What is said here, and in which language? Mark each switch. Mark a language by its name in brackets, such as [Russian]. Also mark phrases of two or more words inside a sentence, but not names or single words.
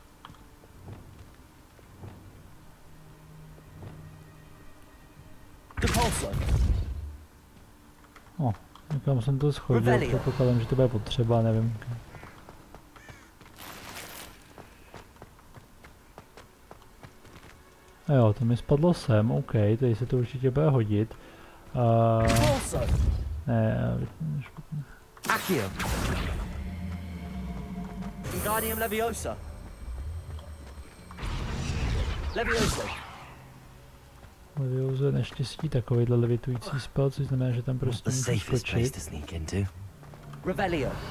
[Czech] Někam jsem to schodil, předpokládám, že to bude potřeba, nevím. A jo, to mi spadlo sem, OK, tady se to určitě bude hodit. Ne, špatně. Accio. Wingardium Leviosa. Leviosa. Leviosa je neštěstí takovýhle levitující spell, což znamená, že tam prostě můžu skočit. Revelio.